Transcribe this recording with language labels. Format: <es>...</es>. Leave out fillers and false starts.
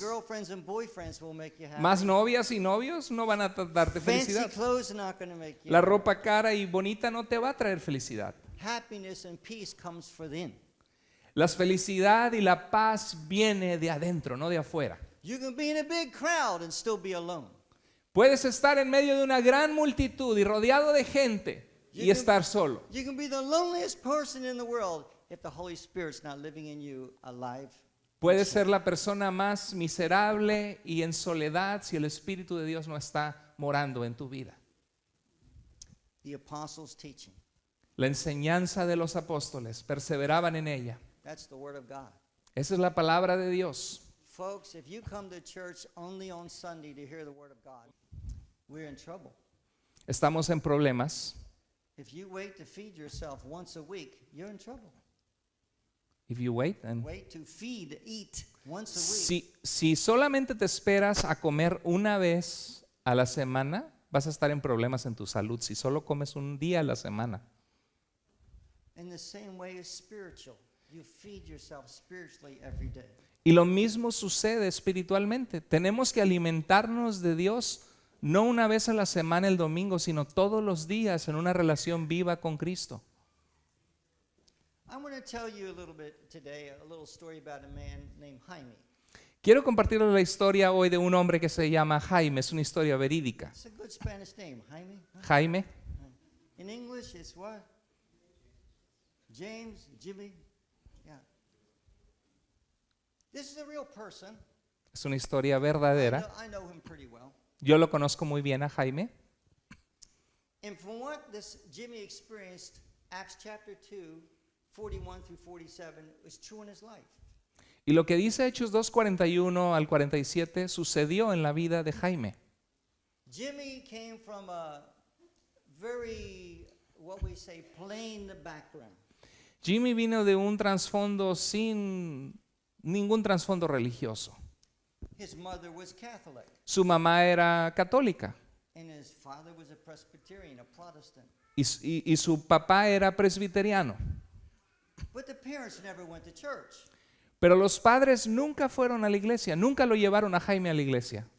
<en>girlfriends and boyfriends will make you happy.</en> <es>Más novias y novios no van a darte</es> <en>Fancy</en> <es>felicidad.</es> <en>clothes are not going to make you</en> <es>La</es> <en>happy.</en> <es>ropa cara y bonita no te va a traer felicidad.</es> <en>Happiness and peace comes from within.</en> <es>La felicidad y la paz viene de adentro, no de afuera.</es> <en>You can be in a big crowd and still be alone.</en> <es>Puedes estar en medio de una gran multitud y rodeado de gente y estar solo.</es> <en>You can be the loneliest person in the world if the Holy Spirit's not living in you alive.</en> <es>Puedes ser la persona más miserable y en soledad si el Espíritu de Dios no está morando en tu vida.</es> <en>The apostles' teaching.</en> <es>La enseñanza de los apóstoles, perseveraban en ella.</es> <en>That's the word of God.</en> <es>Esa es la palabra de Dios.</es> <en>Folks, if you come to church only on Sunday to hear the word of God, we're in trouble.</en> <es>Estamos en problemas.</es> <en>If you wait to feed yourself once a week, you're in trouble. If you wait and Wait to feed, eat once a week.</en> <es>si solamente te esperas a comer una vez a la semana, vas a estar en problemas en tu salud. Si solo comes un día a la semana.</es> <en>In the same way as spiritual. You feed yourself spiritually every day.</en> <es>Y lo mismo sucede espiritualmente. Tenemos que alimentarnos de Dios no una vez a la semana el domingo, sino todos los días en una relación viva con Cristo.</es> <en>I want to tell you a little bit today, a little story about a man named Jaime.</en> <es>Quiero compartirles la historia hoy de un hombre que se llama Jaime. Es una historia verídica.</es> <en>It's a good Spanish name, Jaime. Huh? Jaime. In English, it's what? James, Jimmy. Yeah. This is a real person.</en> <es>Es una historia verdadera.</es> <en>I know him pretty well.</en> <es>Yo lo conozco muy bien a Jaime.</es> <en>And from what this Jimmy experienced, Acts chapter 2, 41 through 47, was true in his life.</en> <es>Y lo que dice Hechos 2:41 al 47 sucedió en la vida de Jaime.</es> <en>Jimmy came from a very, what we say, plain background.</en> <es>Jimmy vino de un trasfondo sin ningún trasfondo religioso.</es> <en>His mother was Catholic,</en> <es>Su mamá era católica</es> <en>and his father was a Presbyterian, a Protestant.</en> <es>y su papá era presbiteriano.</es> <en>But the parents never went to church.</en> <es>Pero los padres nunca fueron a la iglesia, nunca lo llevaron a Jaime a la iglesia.</es>